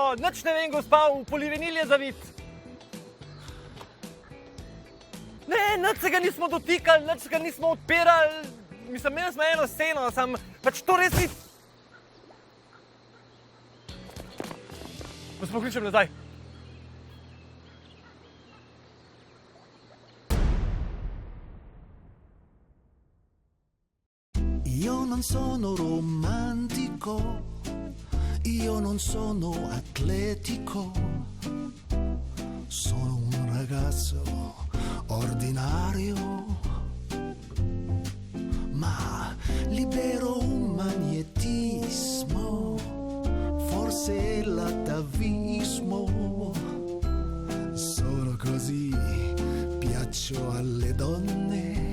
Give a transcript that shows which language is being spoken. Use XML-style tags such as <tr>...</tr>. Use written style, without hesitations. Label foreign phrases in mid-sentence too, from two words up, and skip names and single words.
<sl>Nič ne vem, gospa, v polivinil je zavit. Ne, nič se ga nismo dotikali, nič se ga nismo odpirali. Mislim, imeli smo eno sceno, sam pač to res ni... Vas pokličem nazaj.</sl> <it>Io non sono romantico, io non sono atletico, sono un ragazzo ordinario, ma libero un magnetismo, forse l'atavismo, sono così, piaccio alle donne.</it>